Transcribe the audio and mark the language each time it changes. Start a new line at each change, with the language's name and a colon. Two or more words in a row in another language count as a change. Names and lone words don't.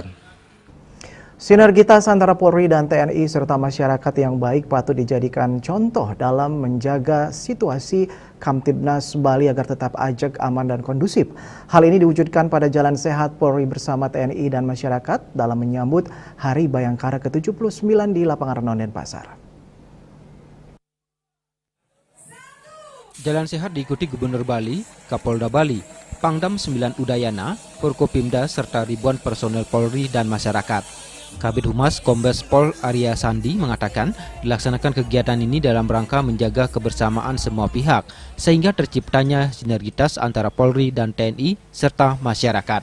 Indonesian: Sinergitas antara Polri dan TNI serta masyarakat yang baik patut dijadikan contoh dalam menjaga situasi Kamtibnas Bali agar tetap ajak, aman, dan kondusif. Hal ini diwujudkan pada Jalan Sehat Polri bersama TNI dan masyarakat dalam menyambut Hari Bayangkara ke-79 di Lapangan Renon Denpasar. Jalan Sehat diikuti Gubernur Bali, Kapolda Bali, Pangdam 9 Udayana, Forkopimda, serta ribuan personel Polri dan masyarakat. Kabid Humas Kombes Pol Arya Sandi mengatakan dilaksanakan kegiatan ini dalam rangka menjaga kebersamaan semua pihak sehingga terciptanya sinergitas antara Polri dan TNI serta masyarakat.